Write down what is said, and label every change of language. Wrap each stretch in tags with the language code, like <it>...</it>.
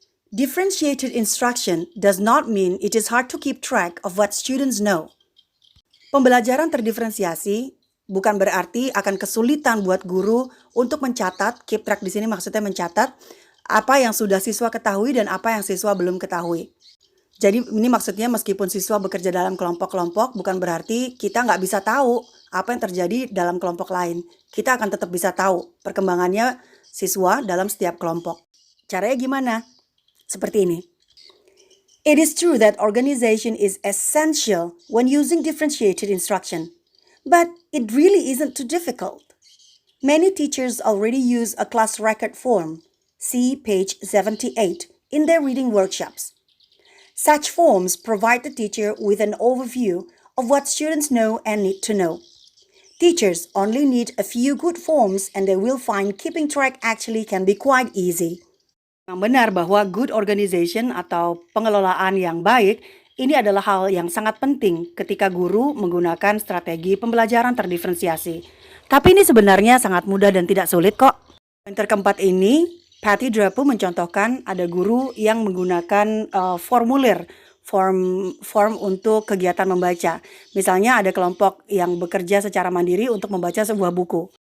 <en>Differentiated instruction does not mean it is hard to keep track of what students know.</en> <id>Pembelajaran terdiferensiasi bukan berarti akan kesulitan buat guru untuk mencatat, keep track di sini maksudnya mencatat apa yang sudah siswa ketahui dan apa yang siswa belum ketahui. Jadi ini maksudnya meskipun siswa bekerja dalam kelompok-kelompok bukan berarti kita nggak bisa tahu apa yang terjadi dalam kelompok lain. Kita akan tetap bisa tahu perkembangannya siswa dalam setiap kelompok. Caranya gimana? Seperti ini.</id> <en>It is true that organization is essential when using differentiated instruction. But it really isn't too difficult. Many teachers already use a class record form, see page 78, in their reading workshops. Such forms provide the teacher with an overview of what students know and need to know. Teachers only need a few good forms and they will find keeping track actually can be quite easy.</en> <id>Yang benar bahwa good organization atau pengelolaan yang baik ini adalah hal yang sangat penting ketika guru menggunakan strategi pembelajaran terdiferensiasi. Tapi ini sebenarnya sangat mudah dan tidak sulit kok. Pointer keempat ini, Patty Drapu mencontohkan ada guru yang menggunakan form untuk kegiatan membaca. Misalnya ada kelompok yang bekerja secara mandiri untuk membaca sebuah buku.</id>